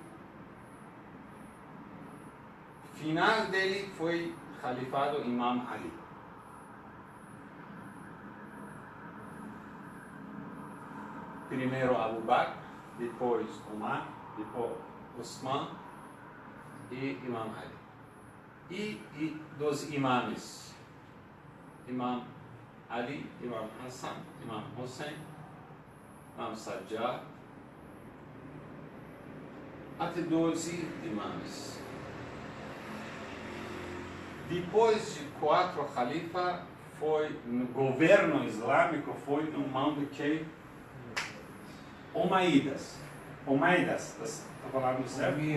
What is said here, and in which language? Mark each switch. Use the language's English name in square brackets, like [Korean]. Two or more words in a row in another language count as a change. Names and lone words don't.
[Portuguese] O final dele foi califado Imam Ali. Primeiro Abu Bakr, depois Umar, depois Osman e Imam Ali. E dos imames, Imam Ali, Imam Hassan, Imam Hussein, Imam Sajjad, até 12 imames. Depois de 4 califas, foi no governo islâmico, foi no mão de quem? Omaidas, estou falando certo?